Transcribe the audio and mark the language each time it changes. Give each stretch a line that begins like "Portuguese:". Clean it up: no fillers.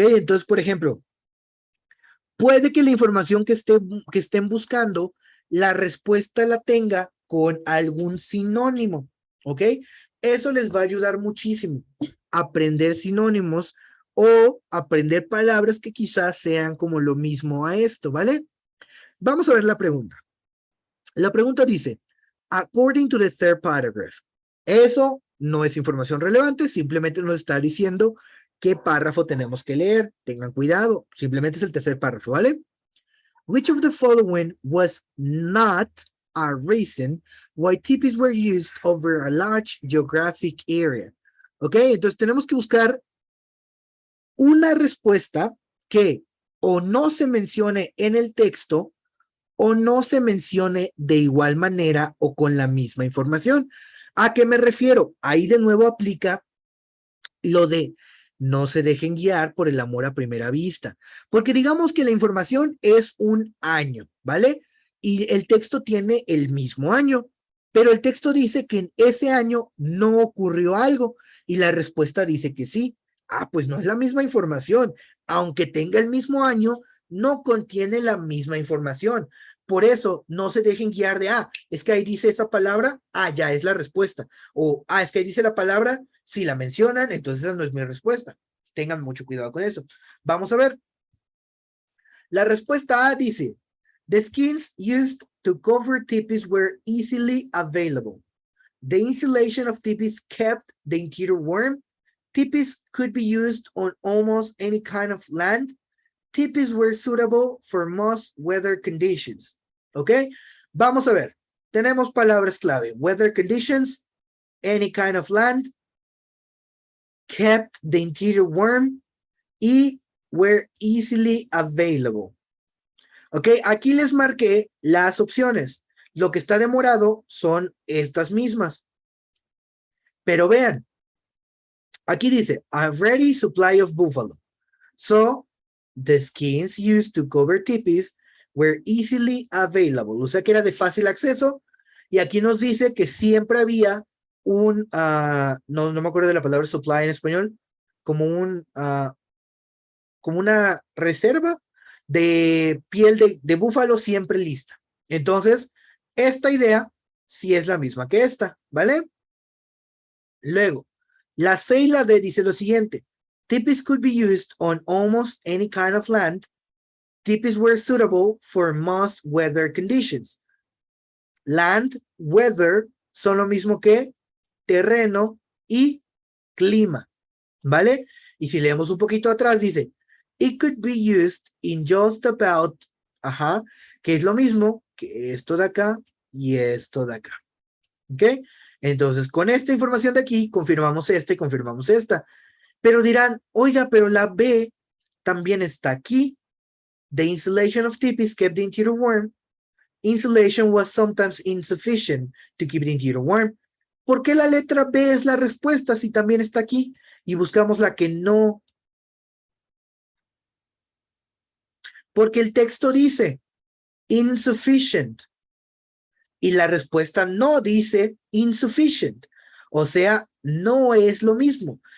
Spanish: Entonces, por ejemplo, puede que la información que estén buscando, la respuesta la tenga con algún sinónimo, ¿ok? Eso les va a ayudar muchísimo. Aprender sinónimos o aprender palabras que quizás sean como lo mismo a esto, ¿vale? Vamos a ver la pregunta. La pregunta dice, according to the third paragraph. Eso no es información relevante, simplemente nos está diciendo qué párrafo tenemos que leer. Tengan cuidado, simplemente es el tercer párrafo, ¿vale?
English: Which of the following was not a reason why tipis were used over a large geographic area?
Spanish: ¿Ok? Entonces tenemos que buscar una respuesta que o no se mencione en el texto o no se mencione de igual manera o con la misma información. ¿A qué me refiero? Ahí de nuevo aplica lo de no se dejen guiar por el amor a primera vista, porque digamos que la información es un año, ¿vale? Y el texto tiene el mismo año, pero el texto dice que en ese año no ocurrió algo y la respuesta dice que sí. Pues no es la misma información, aunque tenga el mismo año, no contiene la misma información. Por eso, no se dejen guiar de, es que ahí dice esa palabra, ya es la respuesta. O, es que ahí dice la palabra, si la mencionan, entonces esa no es mi respuesta. Tengan mucho cuidado con eso. Vamos a ver.
English: La respuesta A dice, the skins used to cover tipis were easily available. The insulation of tipis kept the interior warm. Tipis could be used on almost any kind of land. Tipis were suitable for most weather conditions. ¿Ok? Vamos a ver. Tenemos palabras clave. Weather conditions, any kind of land, kept the interior warm, y were easily available.
Spanish: ¿Ok? Aquí les marqué las opciones. Lo que está demorado son estas mismas.
English: Pero vean, aquí dice, a ready supply of buffalo. So, the skins used to cover tipis were easily available. O sea que era de fácil acceso.
Spanish: Y aquí nos dice que siempre había un, no me acuerdo de la palabra supply en español, como como una reserva de piel de búfalo siempre lista. Entonces, esta idea sí es la misma que esta, ¿vale? Luego, la C y la D dice lo siguiente.
English: Tipis could be used on almost any kind of land. Tipis were suitable for most weather conditions.
Spanish: Land, weather, son lo mismo que terreno y clima, ¿vale? Y si leemos un poquito atrás, dice, it could be used in just about, que es lo mismo que esto de acá y esto de acá. ¿Ok? Entonces, con esta información de aquí, confirmamos esta y confirmamos esta. Pero dirán, oiga, pero la B también está aquí.
English: The insulation of tipis kept the interior warm. Insulation was sometimes insufficient to keep the interior warm.
Spanish: ¿Por qué la letra B es la respuesta si también está aquí? Y buscamos la que no. Porque el texto dice insufficient. Y la respuesta no dice insufficient. O sea, no es lo mismo.